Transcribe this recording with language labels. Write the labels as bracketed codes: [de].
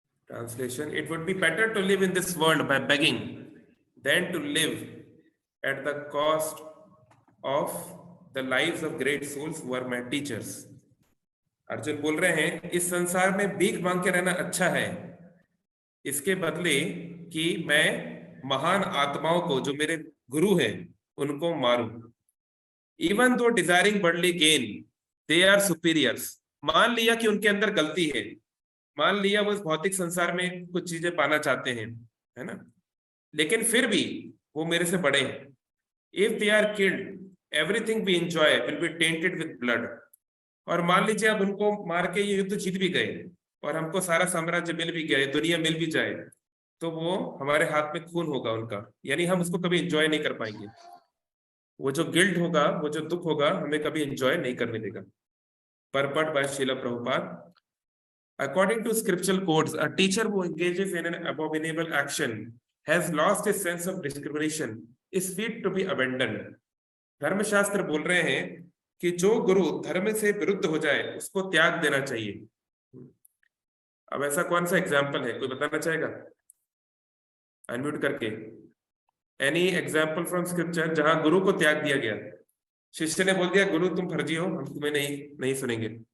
[en] Translation: It would be better to live in this world by begging than to live at the cost of the lives of great souls who are my teachers. [hi] Arjun बोल रहे हैं इस संसार में भीख मांग के रहना अच्छा है, इसके बदले कि मैं महान आत्माओं को, जो मेरे गुरु हैं, उनको मारूं। [en] Even though desiring worldly gain they are superiors. [hi] मान लिया कि उनके अंदर गलती है, मान लिया वो इस भौतिक संसार में कुछ चीजें पाना चाहते हैं, है ना, लेकिन फिर भी वो मेरे से बड़े हैं। [en] If they are killed everything we enjoy will be tainted with blood. [hi] और मान लीजिए अब उनको मार के ये युद्ध जीत भी गए और हमको सारा साम्राज्य मिल भी गया, दुनिया मिल भी जाए, तो वो हमारे हाथ में खून होगा उनका, यानी हम उसको कभी एंजॉय नहीं कर पाएंगे। वो जो गिल्ट होगा, वो जो दुख होगा, हमें कभी एंजॉय नहीं करने देगा। [en] Purport by Srila Prabhupada. According to scriptural codes, a teacher who engages in an abominable action has lost his sense of discrimination, is fit to be abandoned. [hi] धर्मशास्त्र बोल रहे हैं कि जो गुरु धर्म से विरुद्ध हो जाए उसको त्याग देना चाहिए। अब ऐसा कौन सा एग्जाम्पल है, कोई बताना चाहेगा अनम्यूट करके? [en] any example from scripture [hi] जहां गुरु को त्याग दिया गया, शिष्य ने बोल दिया गुरु तुम फर्जी हो, हम तुम्हें नहीं सुनेंगे।